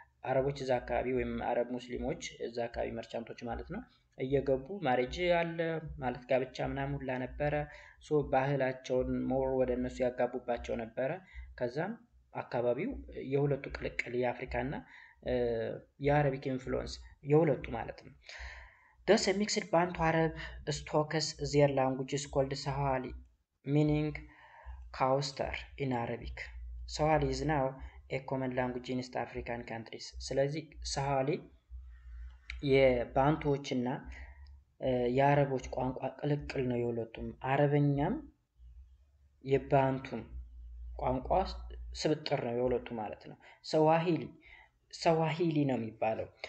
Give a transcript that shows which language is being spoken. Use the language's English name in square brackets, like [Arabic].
[Amharic] አረቦች እዛ አካባቢ ወይም አረብ ሙስሊሞች እዛ አካባቢ መርቻንቶች ማለት ነው እየገቡ ማሬጅ አለ ማለት ጋብቻ ምናምን ሁላ ነበረ። ሶ ባህላቸውን ሞር ወደ እነሱ ያጋቡባቸው ነበረ። ከዛም አካባቢው የሁለቱ ቅልቅል የአፍሪካና የአረቢክ ኢንፍሉዌንስ የሁለቱ ማለት ነው። [English] Thus a mixed Bantu Arab stocks their language is called Sahali, meaning coaster in Arabic. Sahali is now a common language in East African countries. [Amharic] ስለዚህ ሰሃሊ የባንቶችና የአረቦች ቋንቋ ቅልቅል ነው የሁለቱም። አረበኛም የባንቱም ቋንቋ ስብጥር ነው የሁለቱ ማለት ነው። ሰዋሂሊ ነው የሚባለው።